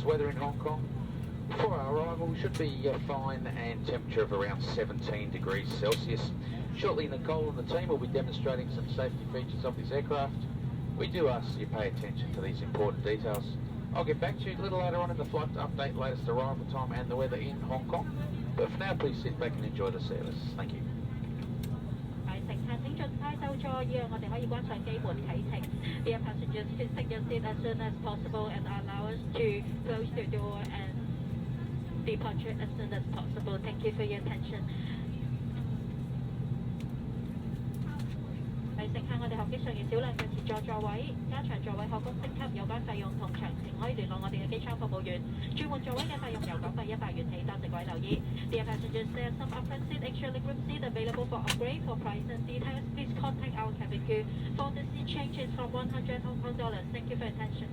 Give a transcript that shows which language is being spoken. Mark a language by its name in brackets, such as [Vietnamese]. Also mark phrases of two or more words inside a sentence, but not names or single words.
[English] Weather in Hong Kong for our arrival should be fine and temperature of around 17 degrees Celsius. Shortly Nicole and the team will be demonstrating some safety features of this aircraft. We do ask that you pay attention to these important details. I'll get back to you a little later on in the flight to update latest arrival time and the weather in Hong Kong. But for now, please sit back and enjoy the service. Thank you. [Cantonese] 乘客請盡快就座，以讓我哋可以關上機門啟程。 [English] Dear passengers, please take your seat as soon as possible and allow us to close the door and departure as soon as possible. Thank you for your attention. [Cantonese] 乘客，我哋航機上要少量嘅前座座位，加長座位可供升級，有關費用同詳情可以聯絡我哋嘅機艙服務員。轉換座位嘅費用由港幣100元起，多謝各位留意。 [English] Dear passengers, there are some upfront seat, extra legroom seat available for upgrade. For price and details, please contact our cabin crew. For the seat changes from 100 Hong Kong dollars. Thank you for your attention.